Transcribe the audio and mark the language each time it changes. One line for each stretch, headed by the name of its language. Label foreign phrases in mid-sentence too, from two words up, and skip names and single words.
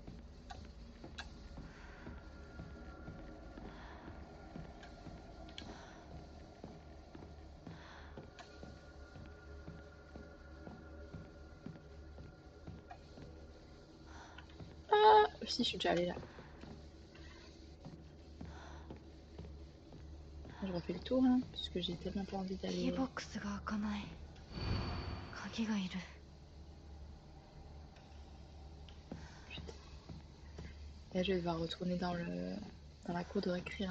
French: Ah, si, je suis déjà allée là. Je refais le tour, hein, parce que j'ai tellement pas envie
Japanese: キー
French: d'aller.
Japanese: ボックスが開かない。鍵がいる。
French: Putain. Là, je vais devoir retourner dans la cour de récré, hein.